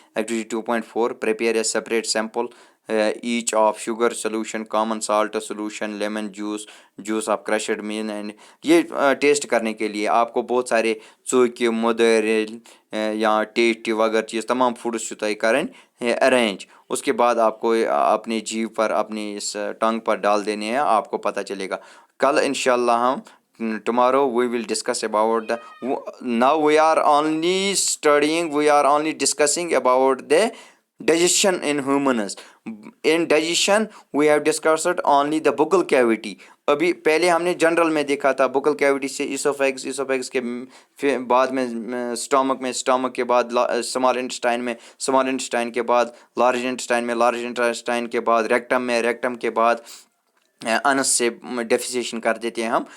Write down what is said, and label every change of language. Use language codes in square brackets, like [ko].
[en] Activity 2.4 prepare a separate sample each of sugar solution, common salt solution, lemon juice of crushed main. [ur] And یہ test کرنے کے لیے آپ کو بہت سارے [ks] ژوٚکہِ، مٔدٕرۍ یا ٹیسٹی وغیرہ چیز تمام فوڈس چھُ تۄہہِ کَرٕنۍ ارینج. [ur] اس کے بعد آپ کو اپنی جیو پر، اپنی اس ٹنگ پر ڈال دینے ہیں، آپ کو پتہ چلے گا. کل انشاءاللہ ہم [en] tomorrow we will discuss about now we are only discussing about the digestion in humans. In digestion we have discussed only the buccal cavity. [ur] ابھی پہلے ہم نے جنرل میں دیکھا تھا بکل کیوٹی سے اسوفیگس کے بعد میں اسٹامک کے بعد اسمال انٹسٹائن کے بعد لارج انٹسٹائن کے بعد ریکٹم کے بعد انس سے ڈیفیسیشن کر دیتے ہیں ہم.